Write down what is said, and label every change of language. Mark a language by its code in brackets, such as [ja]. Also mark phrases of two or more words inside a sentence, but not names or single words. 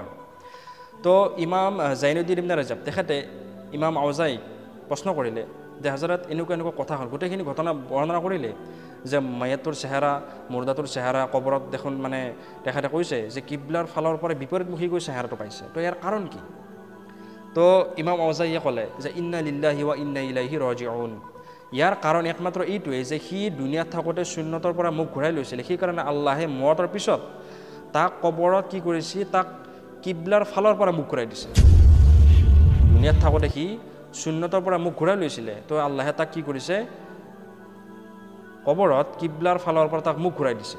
[as] তো ইমাম জাইনুদ্দিন ইবনে ৰাজাব তেখেতে ইমাম আওজাইক প্ৰশ্ন কৰিলে যে হজৰত এনেকুৱা কথা হ'ল, গোটেইখিনি ঘটনা বৰ্ণনা কৰিলে যে মায়াতুৰ চেহেৰা, মুৰ্দাটোৰ চেহেৰা কবৰত দেখোন মানে তেখেতে কৈছে যে কিবলাৰ ফালৰ পৰা বিপৰীতমুখীকৈ চেহেৰাটো পাইছে। তো ইয়াৰ কাৰণ কি? তো ইমাম আওজাইয়ে ক'লে যে [ar] إنا لله و إنا إليه راجعون. [as] ইয়াৰ কাৰণ একমাত্ৰ এইটোৱেই যে সি দুনিয়াত থাকোঁতে সুন্নতৰ পৰা মুখ ঘূৰাই লৈছিলে, সেইকাৰণে আল্লাহে মতৰ পিছত তাক কবৰত কি কৰিছে, তাক কিবলাৰ ফালৰ পৰা মুখ ঘূৰাই দিছে। দুনিয়াত থাকোঁতে সি সুন্নতৰ পৰা মুখ ঘূৰাই লৈছিলে, তো আল্লাহে তাক কি কৰিছে, কবৰত কিবলাৰ ফালৰ পৰা তাক মুখ ঘূৰাই দিছে।